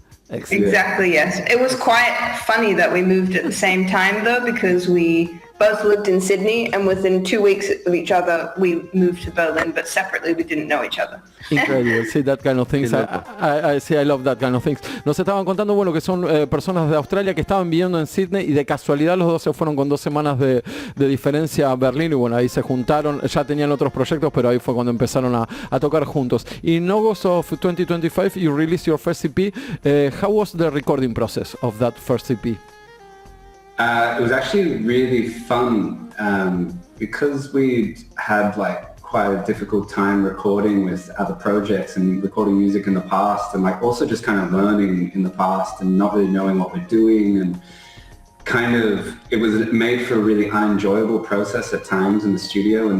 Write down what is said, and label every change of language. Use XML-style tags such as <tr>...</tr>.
<en>Excellent. Exactly, yes. It was quite funny that we moved at the same time, though, because we both lived in Sydney, and within 2 weeks of each other, we moved to Berlin, but separately we didn't know each other. Incredible, sí, that kind of things. I love that kind of things.</en> <es>Nos estaban contando, bueno, que son personas de Australia que estaban viviendo en Sydney y de casualidad los dos se fueron con 2 semanas de diferencia a Berlín y bueno, ahí se juntaron, ya tenían otros proyectos, pero ahí fue cuando empezaron a tocar juntos.</es> <en>In August of 2025, you released your first EP. How was the recording process of that first EP? It was actually really fun because we had like quite a difficult time recording with other projects and recording music in the past, and like also just kind of learning in the past and not really knowing what we're doing, and kind of it was made for a really unenjoyable process at times in the studio.</en>